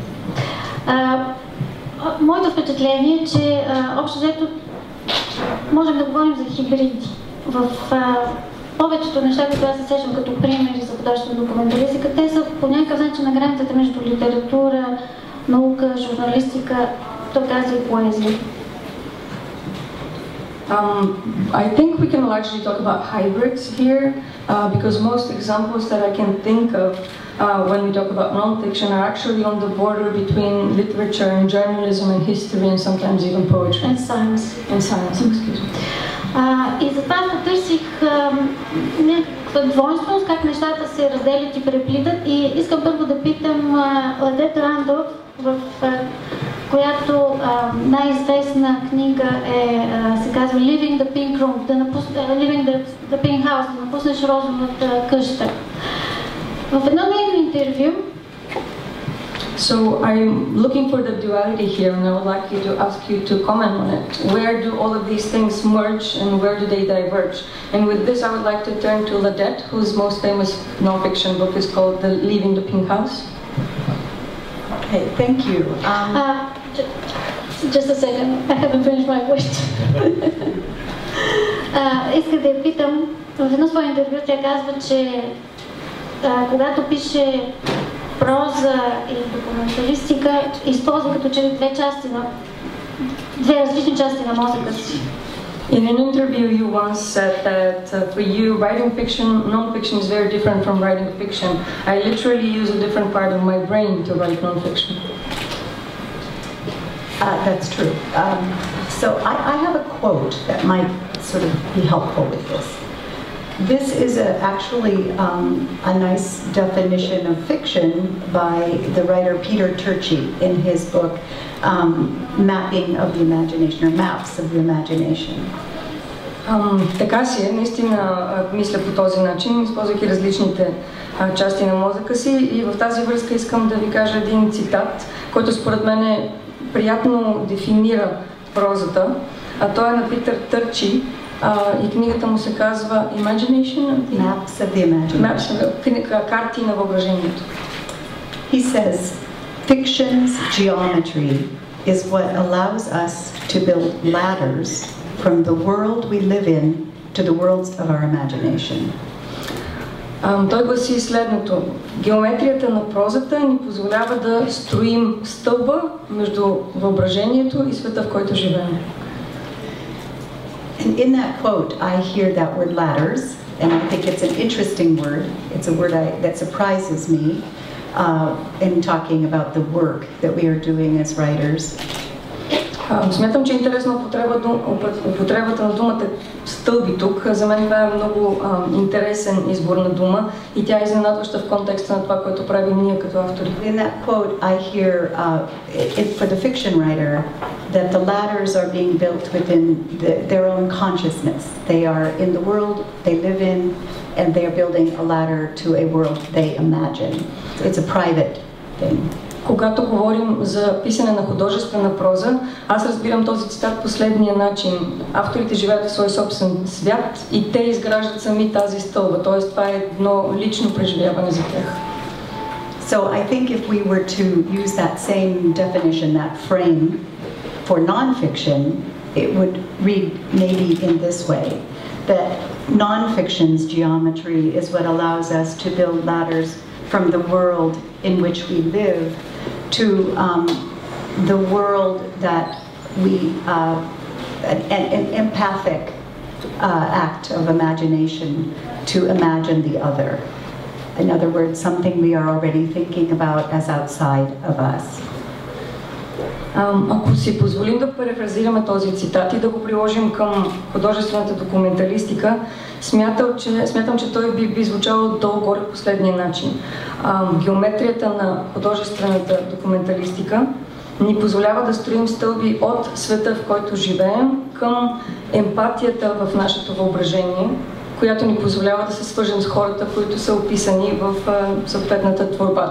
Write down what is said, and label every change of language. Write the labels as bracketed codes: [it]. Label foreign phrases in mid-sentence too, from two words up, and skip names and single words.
[bg] Моето впечатление е, че общо взето можем да говорим за хибриди. В повечето неща, които аз се сещам като примери за художествена документалистика, те са по някакъв начин на границата между литература, наука, журналистика, то тази и поезия. [en] I think we can largely talk about hybrids here, because most examples that I can think of when we talk about non-fiction are actually on the border between literature and journalism and history and sometimes even poetry. And science. And science, excuse me. [bg] И затова потърсих някаква двойственост, как нещата се разделят и преплитат, и искам първо да питам Ладета Рандов, в която най-известна книга се казва Living the Pink Room, Living the Pink House, да напуснеш розовата къща. В едно нейно интервю. [en] So I'm looking for the duality here, and I would like you to ask you to comment on it. Where do all of these things merge, and where do they diverge? And with this, I would like to turn to Ladette, whose most famous non-fiction book is called Leaving the Pink House. Okay, thank you. Just a second, I haven't finished my question. [bg] Исках да я питам, в едно свое интервю тя казва, че когато пише проза и документалистика, използва като че две различни части на мозъка си. [en] In an interview, you once said that for you, writing fiction, non-fiction is very different from writing fiction. I literally use a different part of my brain to write non-fiction. That's true. So I have a quote that might sort of be helpful with this. This is actually a nice definition of fiction by the writer Peter Turchi in his book Mapping of the Imagination, or Maps of the Imagination. [bg] Така си е, наистина мисля по този начин, използвайки различните части на мозъка си, и в тази връзка искам да ви кажа един цитат, който според мен приятно дефинира прозата, а той е на Питър Търчи, и книгата му се казва Imagination? [en] Maps of the Imagination. [bg] Карти на въображението. [en] He says, fiction's geometry is what allows us to build ladders from the world we live in to the worlds of our imagination. [bg] Той гласи следното. Геометрията на прозата ни позволява да строим стълба между въображението и света, в който живеем. [en] And in that quote, I hear that word ladders, and I think it's an interesting word. It's a word that surprises me in talking about the work that we are doing as writers. [bg] Смятам, че е интересна употребата на думата стълби тук. За мен това е много интересен избор на дума и тя е изненадваща в контекста на това, което правим ние като автори. [en] In that quote, I hear for the fiction writer that the ladders are being built within their own consciousness. They are in the world they live in, and they are building a ladder to a world they imagine. It's a private thing. [bg] Когато говорим за писане на художествена проза, аз разбирам този цитат последния начин. Авторите живеят в свой собствен свят и те изграждат сами тази стълба, т.е. това е едно лично преживяване за тях. [en] So I think if we were to use that same definition, that frame for non-fiction, it would read maybe in this way, that non-fiction's geometry is what allows us to build ladders from the world in which we live to the world that we, an empathic act of imagination to imagine the other. In other words, something we are already thinking about as outside of us. [bg] Ако си позволим да перефразираме този цитат и да го приложим към художествената документалистика, смятам, че той би звучал долу-горе последния начин. Геометрията на художествената документалистика ни позволява да строим стълби от света, в който живеем, към емпатията в нашето въображение, която ни позволява да се свържем с хората, които са описани в съответната творба.